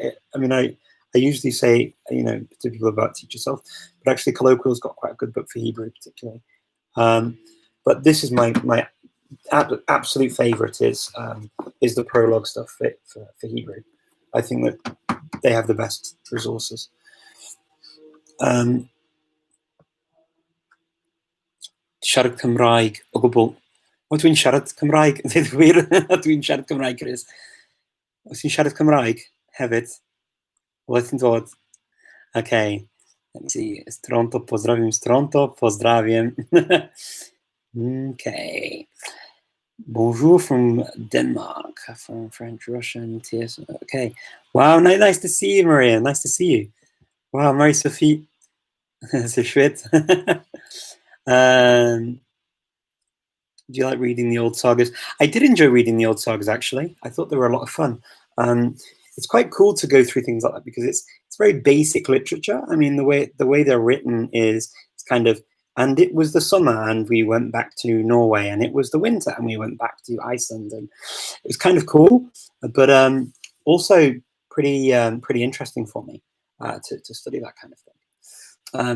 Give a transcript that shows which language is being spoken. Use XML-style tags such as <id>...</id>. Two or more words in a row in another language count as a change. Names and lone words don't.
<en>I mean, I usually say, to people about Teach Yourself, but actually Colloquial's got quite a good book for Hebrew, particularly. But this is my absolute favorite is the Prologue stuff for Hebrew. I think that they have the best resources.</en> <cy>Siarad Cymraeg o gwbl. O, dwi'n siarad Cymraeg. Dwi'n wir, dwi'n siarad Cymraeg, Chris. Oes ti'n siarad Cymraeg hefyd? Wel, ti'n dod?</cy> <en>Okay. Let me see.</en> <pl>Z Toronto, pozdrawiam z Toronto. Pozdrawiam. Okay.</pl> <en>Bonjour from Denmark, from French, Russian, TS. Okay. Wow, nice to see you, Maria. Nice to see you.</en> <fr>Wow, Marie-Sophie. C'est chouette.</fr> <en>Do you like reading the old sagas? I did enjoy reading the old sagas, actually. I thought they were a lot of fun. It's quite cool to go through things like that because it's very basic literature. I mean, the way they're written is it's kind of, and it was the summer and we went back to Norway, and it was the winter and we went back to Iceland, and it was kind of cool, but also pretty interesting for me to study that kind of thing.</en>